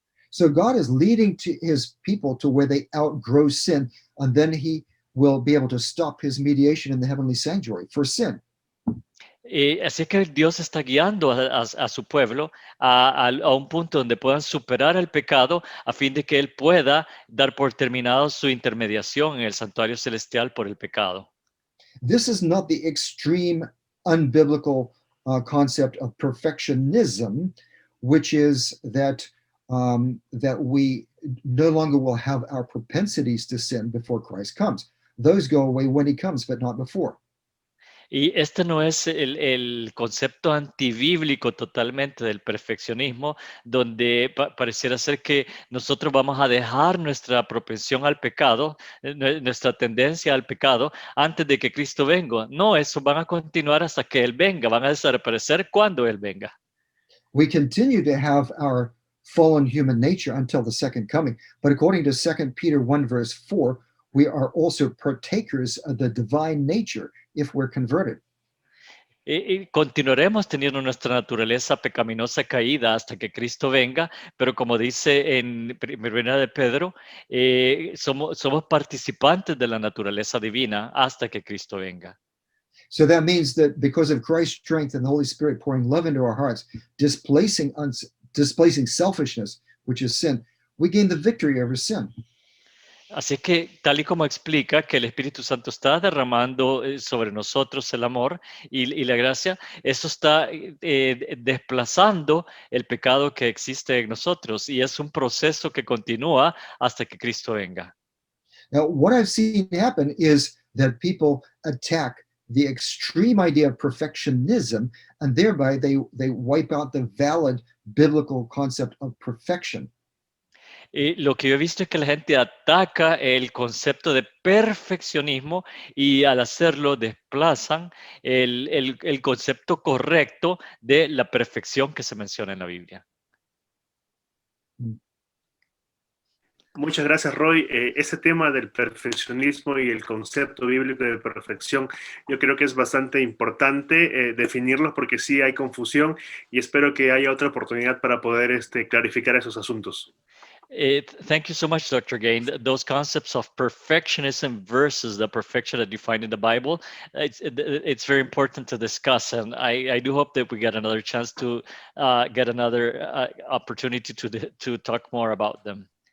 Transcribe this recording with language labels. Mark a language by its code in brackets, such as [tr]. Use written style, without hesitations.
[en] So God is leading to his people to where they outgrow sin, and then he will be able to stop his mediation in the heavenly sanctuary for sin. [es] Así que Dios está guiando a su pueblo a un punto donde puedan superar el pecado a fin de que Él pueda dar por terminado su intermediación en el santuario celestial por el pecado. [en] This is not the extreme unbiblical concept of perfectionism, which is that that we no longer will have our propensities to sin before Christ comes. Those go away when he comes, but not before. [es] Y este no es el concepto antibíblico totalmente del perfeccionismo, donde pareciera ser que nosotros vamos a dejar nuestra propensión al pecado, nuestra tendencia al pecado, antes de que Cristo venga. No, eso van a continuar hasta que Él venga, van a desaparecer cuando Él venga. [en] We continue to have our fallen human nature until the second coming, but according to 2 Peter 1 verse 4, we are also partakers of the divine nature if we're converted. [es] Y continuaremos teniendo nuestra naturaleza pecaminosa caída hasta que Cristo venga, pero como dice en Primera de Pedro, somos participantes de la naturaleza divina hasta que Cristo venga. [en] So that means that because of Christ's strength and the Holy Spirit pouring love into our hearts, displacing selfishness, which is sin, we gain the victory over sin. [es] Así que, tal y como explica que el Espíritu Santo está derramando sobre nosotros el amor y la gracia, eso está desplazando el pecado que existe en nosotros y es un proceso que continúa hasta que Cristo venga. [en] Now, what I've seen happen is that people attack the extreme idea of perfectionism, and thereby they wipe out the valid biblical concept of perfection. [es] Lo que yo he visto es que la gente ataca el concepto de perfeccionismo y al hacerlo desplazan el concepto correcto de la perfección que se menciona en la Biblia. Muchas gracias, Roy. Ese tema del perfeccionismo y el concepto bíblico de perfección, yo creo que es bastante importante definirlos porque sí hay confusión y espero que haya otra oportunidad para poder clarificar esos asuntos. [en] Thank you so much, Dr. Gain. Those concepts of perfectionism versus the perfection that you find in the Bible, it's very important to discuss. And I do hope that we get another chance to get another opportunity to talk more about them.